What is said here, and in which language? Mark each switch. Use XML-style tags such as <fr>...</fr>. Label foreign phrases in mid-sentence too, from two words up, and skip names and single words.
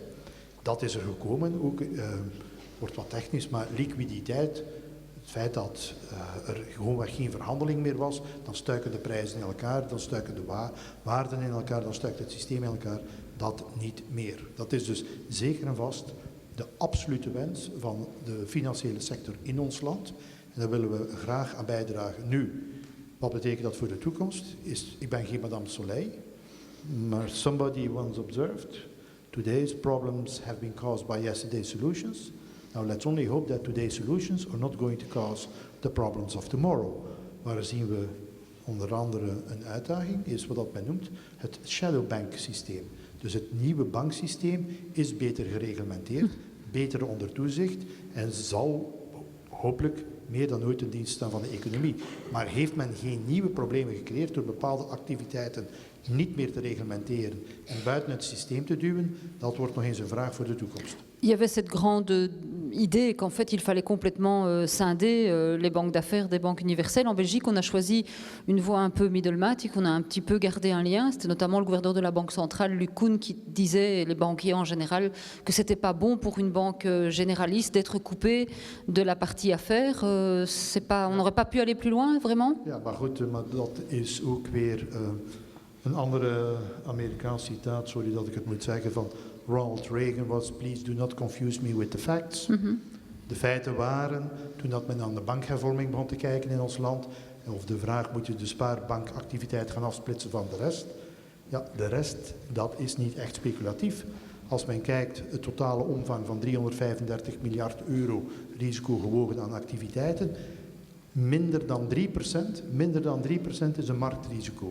<nl>Dat is er gekomen, ook wordt wat technisch, maar liquiditeit, het feit dat er gewoonweg geen verhandeling meer was, dan stuiken de prijzen in elkaar, dan stuiken de waarden in elkaar, dan stuikt het systeem in elkaar, dat niet meer. Dat is dus zeker en vast de absolute wens van de financiële sector in ons land. En daar willen we graag aan bijdragen. Nu, wat betekent dat voor de toekomst? Ik ben geen Madame Soleil, maar</nl> <en>somebody once observed, today's problems have been caused by yesterday's solutions. Now let's only hope that today's solutions are not going to cause the problems of tomorrow.</en> <nl>Waar zien we onder andere een uitdaging, is wat men noemt het</nl> <en>shadow bank</en> <nl>systeem. Dus het nieuwe banksysteem is beter gereglementeerd, beter onder toezicht en zal hopelijk meer dan ooit in dienst staan van de economie. Maar heeft men geen nieuwe problemen gecreëerd door bepaalde activiteiten niet meer te reglementeren en buiten het systeem te duwen, dat wordt nog eens een vraag voor de toekomst.</nl> <fr>Il y avait cette grande idée qu'en fait il fallait complètement scinder les banques d'affaires des banques universelles. En Belgique, on a choisi une voie un peu middlematic, on a un petit peu gardé un lien. C'était notamment le gouverneur de la Banque centrale, Luc Koen, qui disait, et les banquiers en général, que c'était pas bon pour une banque généraliste d'être coupée de la partie affaires. On n'aurait pas pu aller plus loin, vraiment?</fr> <nl>Ja, maar goed, maar dat is ook weer een andere Amerikaans citaat, sorry dat ik het moet zeggen, van Ronald Reagan was,</nl> <en>please do not confuse me with the facts.</en> <nl>De feiten waren, toen dat men aan de bankhervorming begon te kijken in ons land, of de vraag, moet je de spaarbankactiviteit gaan afsplitsen van de rest? Ja, de rest, dat is niet echt speculatief. Als men kijkt, het totale omvang van 335 miljard euro risico gewogen aan activiteiten, minder dan 3% is een marktrisico.</nl>